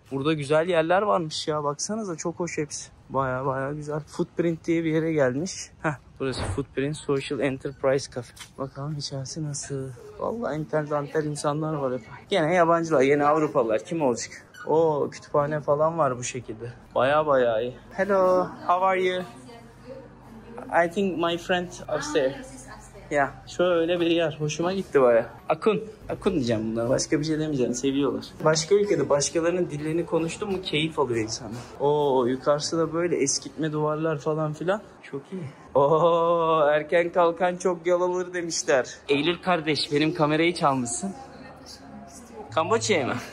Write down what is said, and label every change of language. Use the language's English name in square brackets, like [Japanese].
[Turkish] Burada güzel yerler varmış ya. Baksanıza çok hoş hepsi. Baya güzel. Footprint diye bir yere gelmiş. Heh, burası Footprint Social Enterprise Cafe. Bakalım içerisi nasıl? Vallahi entel insanlar var hep. Gene yabancılar, yine Avrupalılar. Kim olacak? Oo, kütüphane falan var bu şekilde. Baya iyi. Hello, how are you? [English] I think my friend upstairs. [Turkish] Ya şöyle bir yer. Hoşuma gitti baya. Akun. Akun diyeceğim bunlara. Başka bir şey demeyeceğim. Seviyorlar. Başka ülkede başkalarının dillerini konuştum mu keyif alıyor insanlar. Oo, yukarısı da böyle eskitme duvarlar falan filan. Çok iyi. Oo, erken kalkan çok yol alır demişler. Eylül kardeş, benim kamerayı çalmışsın. Kamboçya'ya mı?